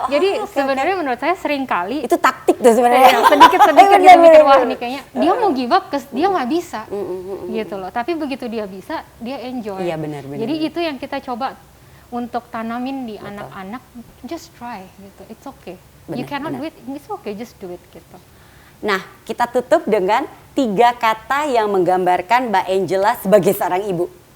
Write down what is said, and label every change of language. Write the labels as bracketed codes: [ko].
[id] Jadi sebenarnya menurut saya sering kali itu taktik tuh sebenarnya. Sedikit-sedikit gitu mikir, wah nih kayaknya dia mau [en] give up, [id] dia nggak bisa, gitu loh. Tapi begitu dia bisa, dia enjoy. Iya benar. Jadi itu yang kita coba untuk tanamin di anak-anak, [en] just try [id] gitu. [en] It's okay. You cannot do it, it's okay, just do it gitu. [id] Nah, kita tutup dengan 3 kata yang menggambarkan Mbak Angela sebagai seorang ibu.